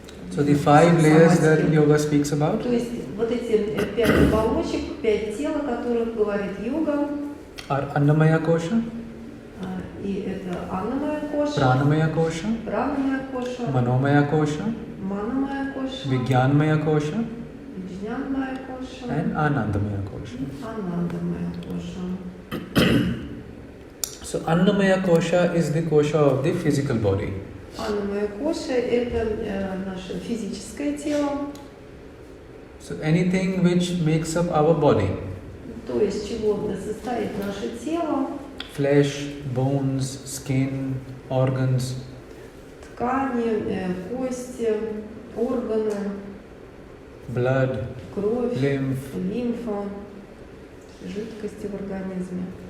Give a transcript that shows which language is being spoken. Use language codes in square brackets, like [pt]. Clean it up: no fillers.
[en] So the 5 layers that yoga speaks about. [ru] То есть вот эти 5 оболочек, 5 тел, о которых говорит йога, [en] Are Annamaya Kosha, [ru] и это Аннамая коша, [en] Pranamaya Kosha, [ru] Пранамая коша, [en] Manomaya Kosha, [ru] Манамая коша, [en] Vijnanmaya Kosha, [ru] Вижнянмая коша, [en] and Anandamaya Kosha. [ru] Анандамая коша. [en] So Annamaya Kosha is the kosha of the physical body. [ru] Аннамая коша – это наше физическое тело, [en] So anything which makes up our body, [ru] то есть чего состоит наше тело, [en] flesh, bones, skin, organs, [ru] ткани, кости, органы, [en] blood, [ru] кровь, [en] lymph, [ru] лимфа, жидкости в организме.